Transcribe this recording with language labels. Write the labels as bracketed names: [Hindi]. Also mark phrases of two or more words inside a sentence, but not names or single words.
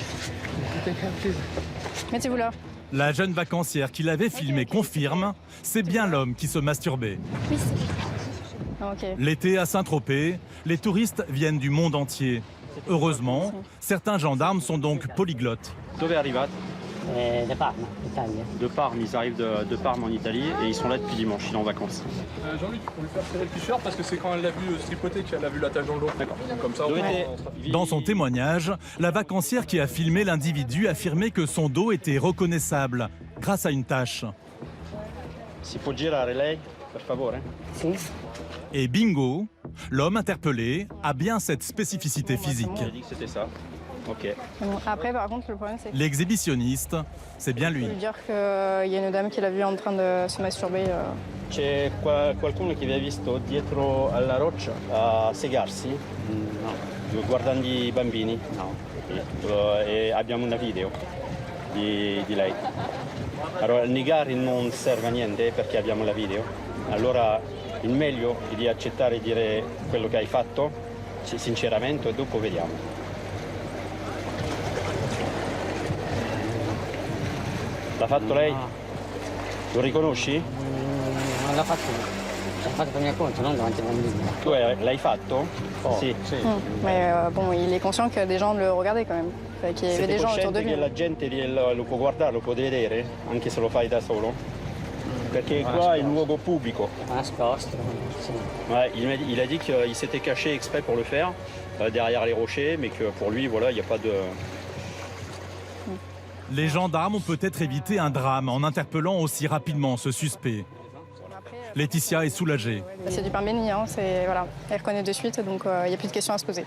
[French] Mettez-vous là. La jeune vacancière qui l'avait filmé confirme, c'est bien l'homme qui se masturbait. Oui, c'est lui. Okay. L'été à Saint-Tropez, les touristes viennent du monde entier. Heureusement, certains gendarmes sont donc polyglottes. [Italian] Dove arrivate? [French] De Parme, Italie. De Parme, ils arrivent de Parme en Italie et ils sont là depuis dimanche, ils sont en vacances. Jean-Luc, pour lui faire tirer le t-shirt parce que c'est quand elle l'a vu tripoter qu'elle a vu la tache dans le dos. D'accord. Comme ça, Dans son témoignage, la vacancière qui a filmé l'individu affirmait que son dos était reconnaissable grâce à une tache. [Italian] Si può girare lei, per favore? Si. [French] Et bingo, l'homme interpellé a bien cette spécificité physique. J'ai dit que c'était ça. Ok. Bon, après, par contre, le problème, c'est que... L'exhibitionniste, c'est bien lui. Je veux dire qu'il y a une dame qui l'a vu en train de se masturber. [Italian] C'è qualcuno che vi ha visto dietro alla roccia a segarsi? No. Guardando i bambini? No. E abbiamo una video di lei. Allora, negare non serve a niente perché abbiamo la video. Allora, il meglio è di accettare e dire quello che hai fatto, sinceramente, e dopo vediamo. L'ha fatto lei? Lo riconosci? Non l'ha fatto. L'ha fatto per mio conto, non davanti ai bambini. Tu l'hai fatto? Sì. [French] Mais bon, il est conscient que des gens le regardaient quand même. Qu'il y avait des gens autour de lui. [Italian] Che la gente lo può guardare, lo può vedere, anche se lo fai da solo? Perché qua è un luogo pubblico. Nascosto, sì. [French] Ouais, il a dit qu'il s'était caché exprès pour le faire, derrière les rochers, mais que pour lui, voilà, il n'y a pas de... Les gendarmes ont peut-être évité un drame en interpellant aussi rapidement ce suspect. Laetitia est soulagée. C'est du pain béni, hein, voilà. Elle reconnaît de suite, donc il n'y a plus de questions à se poser.